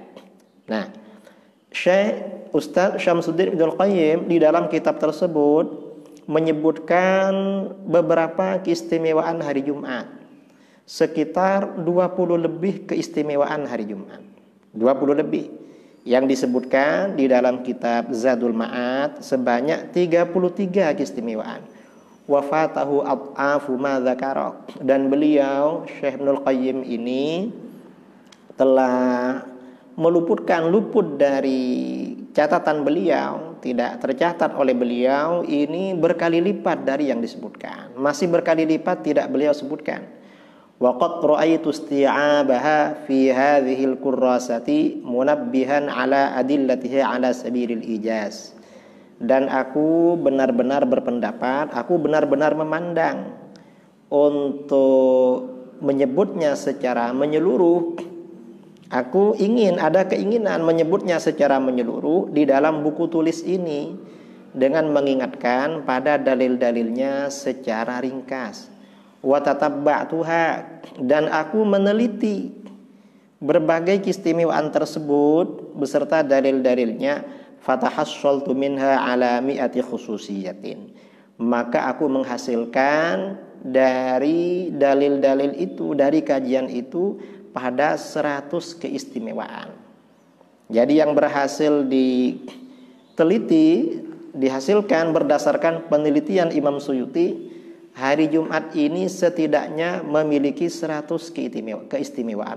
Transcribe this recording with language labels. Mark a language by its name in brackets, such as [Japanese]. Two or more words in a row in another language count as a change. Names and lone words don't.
[Indonesian] Nah, Syekh Ustaz Syamsuddin Ibnul Qayyim di dalam kitab tersebut menyebutkan beberapa keistimewaan hari Jumat. Sekitar 20 lebih keistimewaan hari Jumat. 20 lebih yang disebutkan di dalam kitab Zadul Ma'ad sebanyak 33 keistimewaan. [Arabic] وفاته أضعاف ما ذكر. [Indonesian] Dan beliau Syekh Ibnul Qayyim ini telah luput dari catatan beliau, tidak tercatat oleh beliau ini berkali lipat dari yang disebutkan. Masih berkali lipat tidak beliau sebutkan. [Arabic] وقد رأيت استيعابها في هذه الكراسة منبها على أدلته على سبيل الإيجاز. [Indonesian] Dan aku benar-benar berpendapat, aku benar-benar memandang untuk menyebutnya secara menyeluruh. Aku ada keinginan menyebutnya secara menyeluruh di dalam buku tulis ini dengan mengingatkan pada dalil-dalilnya secara ringkas. [Arabic] وتتبعتها, [Indonesian] dan aku meneliti berbagai keistimewaan tersebut beserta dalil-dalilnya. [Arabic] فتحصلت منها على مائة خصوصية. [Indonesian] Maka aku menghasilkan dari dalil-dalil itu, dari kajian itu, pada 100 keistimewaan. Jadi yang berhasil diteliti, dihasilkan berdasarkan penelitian Imam Suyuti, hari Jumat ini setidaknya memiliki 100 keistimewaan.